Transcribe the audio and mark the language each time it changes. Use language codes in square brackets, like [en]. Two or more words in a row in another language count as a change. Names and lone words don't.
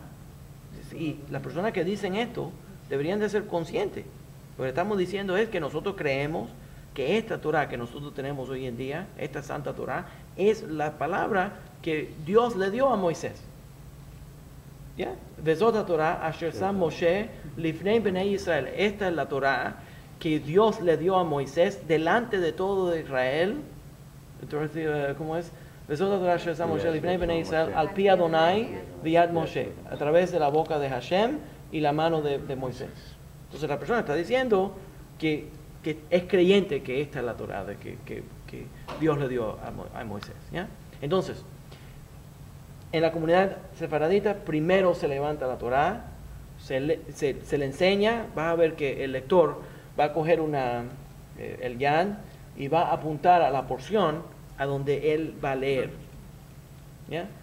[es] Y las personas que dicen esto deberían de ser conscientes. Lo que estamos diciendo es que nosotros creemos que esta Torah que nosotros tenemos hoy en día, esta Santa Torah, es la palabra que Dios le dio a Moisés. ¿Ya? [he] וזאת התורה אשר שם משה לפני בני ישראל. [es] Esta es la Torah que Dios le dio a Moisés delante de todo de Israel. Entonces, ¿cómo es? [he] וזאת תורה ששם משה לפני בני ישראל על פי יהוה וביד משה, [es] a través de la boca de Hashem y la mano de Moisés. Entonces la persona está diciendo que es creyente que esta es la Torah que Dios le dio a Moisés, ¿ya? Entonces, en la comunidad sefaradita primero se levanta la Torah, se le enseña, vas a ver que el lector va a coger el yad y va a apuntar a la porción a donde él va a leer, ¿ya?